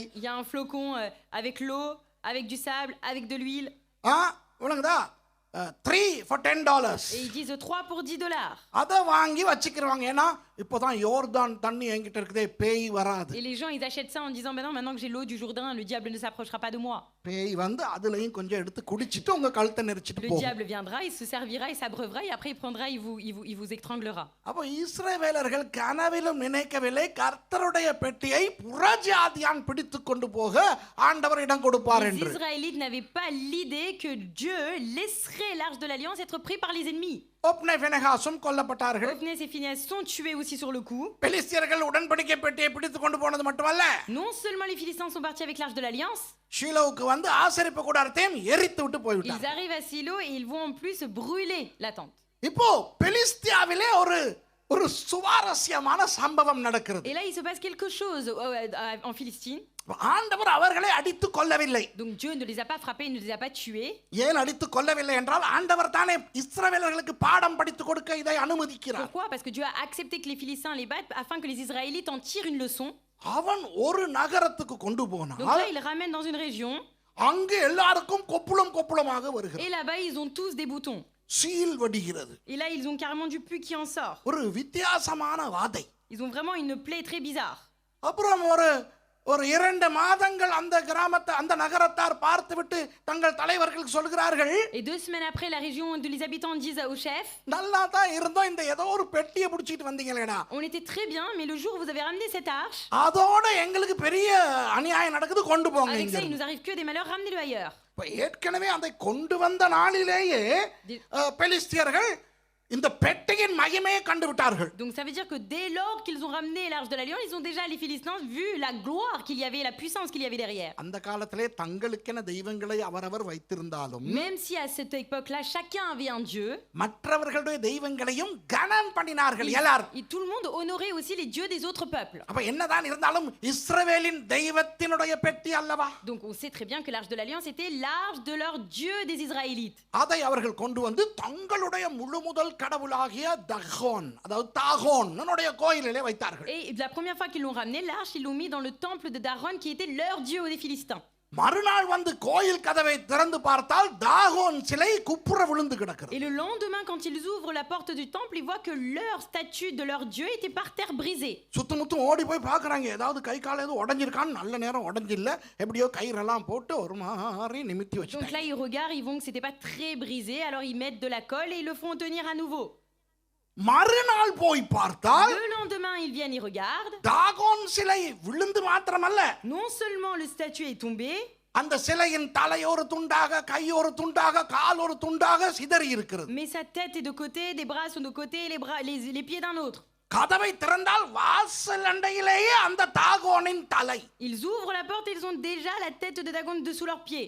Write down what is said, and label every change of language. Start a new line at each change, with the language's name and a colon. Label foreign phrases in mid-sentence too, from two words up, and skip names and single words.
French: Il y a un flocon avec l'eau, avec du sable, avec de l'huile.
Tamil: விளங்குதா? 3 for $10.
French: Et ils disent 3 pour $10.
Tamil: அதை வாங்கி வச்சுக்கிறவாங்க. ஏன்னா இப்போதான் யோர்தான் தண்ணி என்கிட்ட இருக்குதே, பேய் வராது.
French: Et les gens, ils achètent ça en disant maintenant que j'ai l'eau du Jourdain, le diable ne s'approchera pas de moi.
Tamil: பேய் வந்து அதுலயும் கொஞ்சம் எடுத்து குடிச்சிட்டு உங்க கழுத்தை நெரிச்சிட்டு
French: Le
Tamil: போகும்.
French: diable viendra, il se servira, il s'abreuvera et après il prendra, il vous étranglera.
Tamil: அப்போ இஸ்ரவேலர்கள் கனவிலும் நினைக்கவில்லை, கர்த்தருடைய பெட்டியை புறஜாதியான் பிடித்து கொண்டு போக ஆண்டவர் இடம் கொடுப்பார்
French: Les
Tamil: என்று.
French: Israélites n'avaient pas l'idée que Dieu laisserait l'arche de l'alliance être pris par les ennemis.
Tamil: ஒப்னே பினெகாசும் கொல்லப்பட்டார்கள்.
French: Ophnies et Phineas sont tués aussi sur le coup.
Tamil: பெலிஸ்தியர்கள் உடன்படிக்கை பெட்டியை பிடித்து கொண்டு போனது மட்டுமல்ல,
French: Non seulement les Philistins sont partis avec l'arche de l'alliance,
Tamil: ஷீலோவுக்கு வந்து ஆசரிப்பு கூடாரத்தையும் எரித்து விட்டு
French: ils
Tamil: போய்விட்டார்.
French: arrivent à Silo et ils vont en plus brûler la tente.
Tamil: இப்போ பெலிஸ்தியாவிலே ஒரு சுவாரஸ்யமான சம்பவம் நடக்கிறது.
French: Et là, il se passe quelque chose en Philistine.
Tamil: ஆண்டவர் அவர்களை அடித்து கொல்லவில்லை.
French: Donc Dieu ne les a pas frappés, il ne les a pas tués.
Tamil: ஏன் அடித்து கொல்லவில்லை என்றால், ஆண்டவர் தானே இஸ்ரவேலர்களுக்கு பாடம் படித்து கொடுக்க இதை அனுமதிக்கிறார்.
French: Pourquoi? Parce que Dieu a accepté que les Philistins les battent afin que les Israélites en tirent une leçon.
Tamil: அவன் ஒரு நகரத்துக்கு கொண்டு
French: Donc
Tamil: போனால்
French: là, il ramène dans une région
Tamil: அங்கு எல்லாருக்கும் கொப்புளமாக வருகிறது.
French: et là-bas, ils ont tous des boutons.
Tamil: சீல் வடிகிறது.
French: Et là, ils ont carrément du pus qui en sort.
Tamil: ஒரு வித்தியாசமான வாதை.
French: Ils ont vraiment une plaie très bizarre.
Tamil: அப்புறம் ஒரு 2 மாதங்கள் அந்த கிராமத்தை அந்த நகரத்தார் பார்த்துவிட்டு தங்கள் தலைவர்களுக்கு சொல்கிறார்கள்,
French: Et 2 semaines après, la région de les habitants disent au chef,
Tamil: நல்லா தான் இருந்தோம், இந்த ஏதோ ஒரு பெட்டியை பிடிச்சிட்டு வந்தீங்களேடா,
French: on était très bien, mais le jour où vous avez ramené cette arche,
Tamil: அதோட எங்களுக்கு பெரிய அநியாயம் நடக்குது, கொண்டு போங்க
French: avec
Tamil: இங்க.
French: ça, il nous arrive que des malheurs, ramenez-le ailleurs.
Tamil: இப்ப ஏற்கனவே அதை கொண்டு வந்த நாளிலேயே பெலிஸ்தியர்கள் இந்த பெட்டியின் மகிமையை கண்டு விட்டார்கள்.
French: Donc ça veut dire que dès lors qu'ils ont ramené l'arche de l'alliance, ils ont déjà, les Philistins, vu la gloire qu'il y avait, la puissance qu'il y avait derrière.
Tamil: அந்த காலத்திலே தங்களுக்கென தெய்வங்களை அவரவர் வைத்திருந்தாலும்,
French: Même si à cette époque-là, chacun avait un dieu,
Tamil: மற்றவர்களுடைய தெய்வங்களையும் கனம் பண்ணினார்கள் எல்லாரும்.
French: et tout le monde honorait aussi les dieux des autres peuples.
Tamil: அப்ப என்னதான் இருந்தாலும் இஸ்ரவேலின் தெய்வத்தினுடைய பெட்டி அல்லவா?
French: Donc on sait très bien que l'arche de l'alliance était l'arche de leur dieu des Israélites.
Tamil: அதை அவர்கள் கொண்டு வந்து தங்களுடைய முழு முதல் கடவுளாகிய தகோன், அதாவது தாகோன் என்னுடைய கோயிலிலே வைத்தார்கள்.
French: Et la première fois qu'ils l'ont ramené, l'arche, ils l'ont mis dans le temple de Dagon qui était leur dieu des Philistins.
Tamil: மறுநாள் வந்து கோயில் கதவை திறந்து பார்த்தால் தாகோன் சிலை குப்புற விழுந்து கிடக்கிறது.
French: Et le lendemain, quand ils ouvrent la porte du temple, ils voient que leur statue de leur dieu était par terre brisée.
Tamil: சுத்தமுத்தும் ஓடி போய் பார்க்கறாங்க, ஏதாவது கை கால் ஏதோ உடைஞ்சிருக்கான்னு. நல்ல நேரம் உடைஞ்சில்ல, எப்படியோ கயிறெல்லாம் போட்டு ஒரு மாதிரி நிமித்தி
French: Donc
Tamil: வச்சிட்டாங்க.
French: là, ils regardent, ils voient que c'était pas très brisé, alors ils mettent de la colle et ils le font tenir à nouveau.
Tamil: மறுநாள் போய் பார்த்தால்
French: Le lendemain, ils viennent, ils regardent.
Tamil: தாகோன் சிலை விழுந்து மாத்திரமல்ல,
French: Non seulement le statue est tombé,
Tamil: அந்த சிலையின் தலை ஒரு துண்டாக, கை ஒரு துண்டாக, கால் ஒரு துண்டாக சிதறி இருக்கிறது.
French: mais sa tête est de côté, des bras sont de côté, les pieds d'un autre.
Tamil: கதவை திறந்தால் வாசல் அண்டையிலேயே அந்த தாகோனின் தலை.
French: Ils ouvrent la porte et ils ont déjà la tête de Dagon dessous leurs pieds.